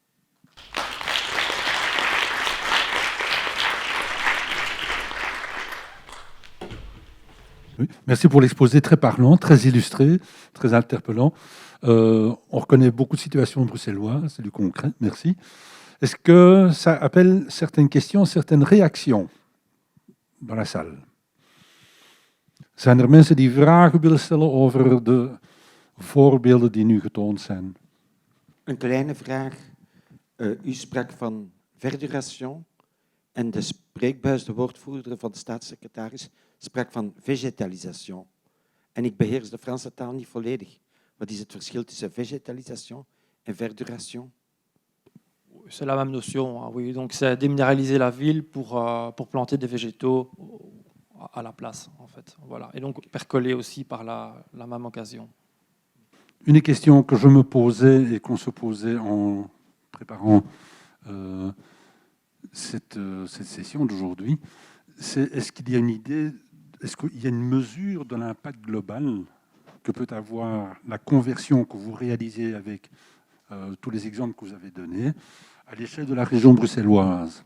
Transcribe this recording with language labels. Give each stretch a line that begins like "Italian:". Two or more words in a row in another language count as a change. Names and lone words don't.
French: Oui, merci pour l'exposé très parlant, très illustré, très interpellant. On reconnaît beaucoup de situations bruxelloises, c'est du concret, merci. Est-ce que ça appelle certaines questions, certaines réactions dans la salle?
Dutch: Zijn er mensen die vragen willen stellen over de voorbeelden die nu getoond zijn? Een kleine vraag. U sprak van verduration en de spreekbuis, de woordvoerder van de staatssecretaris, sprak van végétalisation. En ik beheers de Franse taal niet volledig. Wat is het verschil tussen végétalisation en verduration?
French: C'est la même notion, hein, oui. Donc c'est déminéraliser la ville pour planter des végétaux à la place, en fait. Voilà. Et donc percoler aussi par la même occasion. Une des questions que je me posais et qu'on se posait en préparant cette session d'aujourd'hui, c'est est-ce qu'il y a une idée, est-ce qu'il y a une mesure de l'impact global que peut avoir la conversion que vous réalisez avec tous les exemples que vous avez donnés à l'échelle de la région bruxelloise?